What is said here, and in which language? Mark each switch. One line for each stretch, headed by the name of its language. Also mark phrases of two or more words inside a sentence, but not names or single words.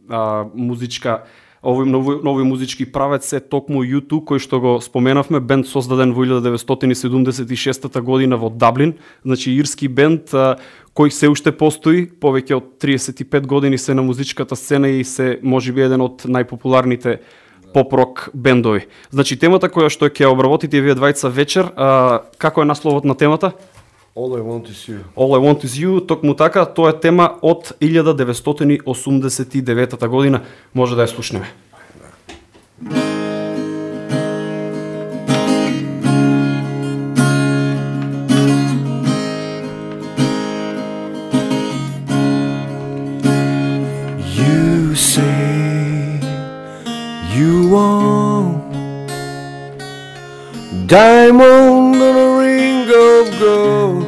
Macedonian: овој музички правец е токму U2, кој што го споменавме, бенд создаден во 1976 година во Даблин, значи ирски бенд кој се уште постои, повеќе од 35 години се на музичката сцена и се можеби еден од најпопуларните поп-рок бендови. Значи темата која што ќе обработите вие двајца вечер, како е насловот на темата? All I Want Is You. All I Want Is You, токму така, тоа е тема од 1989 година. Може да ја слушнеме.
English: You say you want diamond on a ring of gold.